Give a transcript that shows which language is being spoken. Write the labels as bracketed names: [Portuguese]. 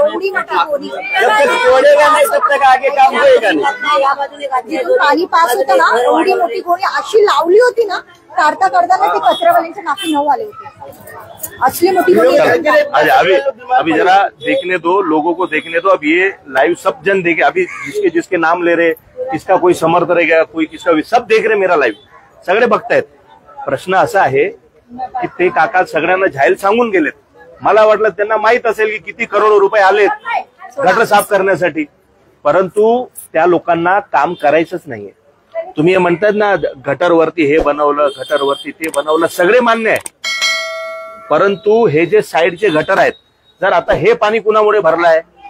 [Hindi] जब तक तोड़ेगा नहीं तब तक आगे काम होएगा नहीं। [Marathi] जिथून पाणी पास होतं ना, एवढी मोठी गोणी अशी लावली होती ना, काढता काढताना ते कचरावाल्यांच्या नाकी 9 आले होते। असली मोठी गोणी [Hindi] अच्छा अभी जरा देखने दो, लोगों को देखने दो। अब ये लाइव सब जन देखे। अभी जिसके नाम ले रहे, किसका कोई समर्थ रहेगा, कोई किसका, सब देख रहे मेरा लाईव्ह, [Marathi] सगळे बघतायत। प्रश्न असा आहे की ते काका सगळ्यांना जाहीर सांगून गेलेत। मला वाटलं त्यांना माहित असेल की किती करोडो रुपये आलेत गटर साफ करण्यासाठी, परंतु त्या लोकांना काम करायचंच नाहीये। तुम्ही म्हणतात ना गटरवरती हे बनवलं, गटरवरती ते बनवलं, सगळे मान्य आहे, परंतु हे जे साईडचे गटर आहेत, जर आता हे पाणी कुणामुळे भरलंय?